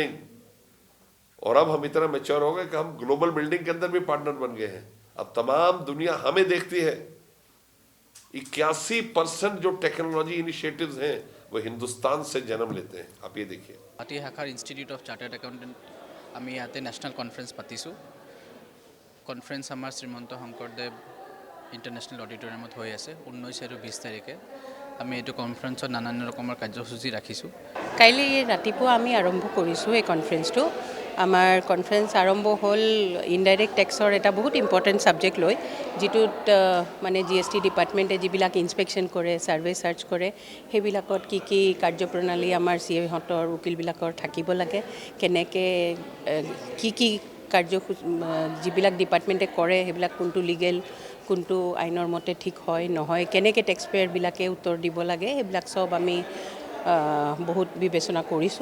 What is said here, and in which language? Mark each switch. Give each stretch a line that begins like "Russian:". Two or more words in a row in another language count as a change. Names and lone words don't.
Hindi: और अब हम इतना मैच्योर हो गए कि हम
English: global building
Hindi: के अंदर भी पार्टनर बन गए हैं। अब तमाम दुनिया हमें देखती है। 81% जो
English: technology initiatives
Hindi: हैं वो हिंदुस्तान से जन्म लेते हैं। आप ये देखिए।
Assamese: गुवाहाटी शाखार इन्स्टिट्यूट ऑफ चार्टार्ड एकाउंटेंट আমি ইয়াতে
English: national conference
Assamese: পাতিছোঁ। কনফাৰেন্স আমাৰ শ্ৰীমন্ত শংকৰদেৱ ইণ্টাৰনেশ্যনেল অডিটৰিয়ামত হৈ আছে 19 আৰু 20 তাৰিখে। আমি এইটো কনফাৰেন্সত নানান ৰকমৰ কাৰ্যসূচী ৰাখিছোঁ। কাইলৈ ৰাতিপুৱা আমি আৰম্ভ কৰিছোঁ এই কনফাৰেন্সটো। আমাৰ কনফাৰেন্স আৰম্ভ হ'ল
English: indirect tax
Assamese: এটা বহুত
English: important subject
Assamese: লৈ, যিটোত মানে GST ডিপাৰ্টমেণ্টে যিবিলাক ইনস্পেকশ্যন কৰে,
English: survey search
Assamese: কৰে, সেইবিলাকত কি কি কাৰ্যপ্ৰণালী আমাৰ CAহঁতৰ উকিলবিলাকৰ থাকিব লাগে, কেনেকৈ কি কি কাৰ্যসূচী যিবিলাক ডিপাৰ্টমেণ্টে কৰে সেইবিলাক কোনটো লিগেল, কোনটো আইনৰ মতে ঠিক হয় নহয়, কেনেকৈ
English: tax payer
Assamese: উত্তৰ দিব লাগে, সেইবিলাক চব আমি বহুত বিবেচনা কৰিছোঁ।